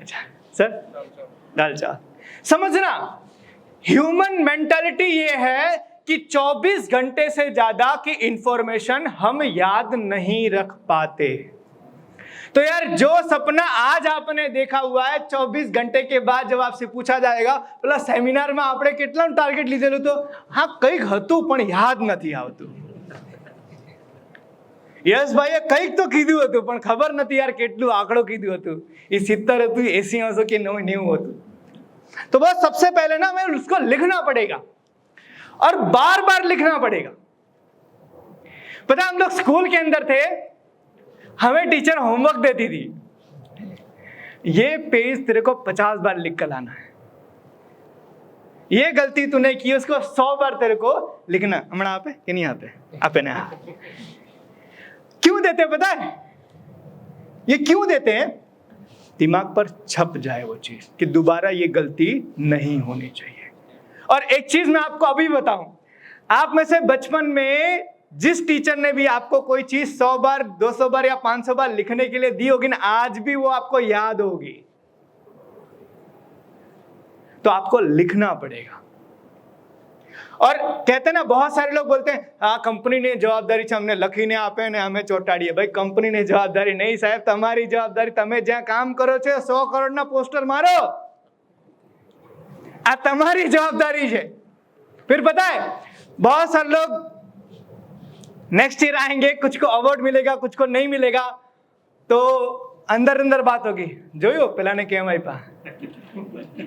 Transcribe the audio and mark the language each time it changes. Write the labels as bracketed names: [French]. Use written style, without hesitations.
[Hindi] अच्छा सर दाल चावल। समझना, ह्यूमन मेंटालिटी ये है कि 24 घंटे से ज्यादा की इंफॉर्मेशन हम याद नहीं रख पाते। तो यार जो सपना आज आपने देखा हुआ है, 24 घंटे के बाद जब आपसे पूछा जाएगा बोला सेमिनार में आपने कितना टारगेट [Gujarati] લીધેલું, [Hindi] तो हाँ [Gujarati] કંઈક હતું પણ યાદ નથી આવતું। યસ ભાઈએ કંઈક તો કીધું હતું પણ ખબર નથી यार કેટલું આંકડો કીધું હતું, એ 70 હતું, 80 હતો કે 90 હતું। [Hindi] तो बस सबसे पहले ना हमें उसको लिखना पड़ेगा और बार बार लिखना पड़ेगा। पता हम लोग स्कूल के अंदर थे, हमें टीचर होमवर्क देती थी, ये पेज तेरे को 50 बार लिख कर लाना है, ये गलती तूने की उसको 100 बार तेरे को लिखना। हमारा आप है कि नहीं? आप है, आप है ना? क्यों देते पता है? ये क्यों देते हैं? दिमाग पर छप जाए वो चीज कि दोबारा ये गलती नहीं होनी चाहिए। और एक चीज मैं आपको अभी बताऊं, आप में से बचपन में जिस टीचर ने भी आपको कोई चीज 100 बार 200 बार या 500 बार लिखने के लिए दी होगी ना, आज भी वो आपको याद होगी। तो आपको लिखना पड़ेगा। और कहते हैं ना, बहुत सारे लोग बोलते हैं हाँ कंपनी ने जवाबदारी [Gujarati] છે, અમને લખીને આપે ને અમે ચોટાડીએ। ભાઈ કંપનીની જવાબદારી નહીં સાહેબ, તમારી જવાબદારી। તમે જ્યાં કામ કરો છો 100 કરોડના પોસ્ટર મારો, આ તમારી જવાબદારી છે। [Hindi] फिर पता है बहुत सारे लोग नेक्स्ट ईयर आएंगे, कुछ को अवार्ड मिलेगा, कुछ को नहीं मिलेगा, तो अंदर अंदर बात होगी, [Gujarati] જોયું પેલાને કેમ આપ્યા।